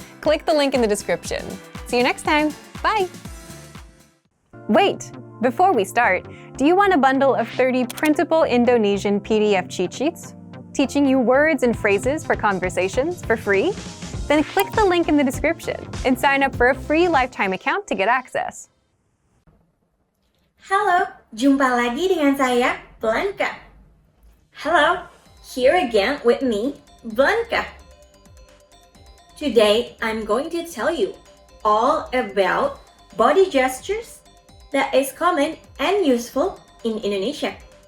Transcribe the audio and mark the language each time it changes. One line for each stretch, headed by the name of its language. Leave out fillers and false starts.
English: Click the link in the description. See you next time. Bye! Wait! Before we start, do you want a bundle of 30 printable Indonesian PDF cheat sheets? Teaching you words and phrases for conversations for free? Then click the link in the description and sign up for a free lifetime account to get access.
Indonesian: Halo, jumpa lagi dengan saya, Blanca.
English: Hello, here again with me, Blanca. Today, I'm going to tell you all about body gestures that is common and useful in Indonesia.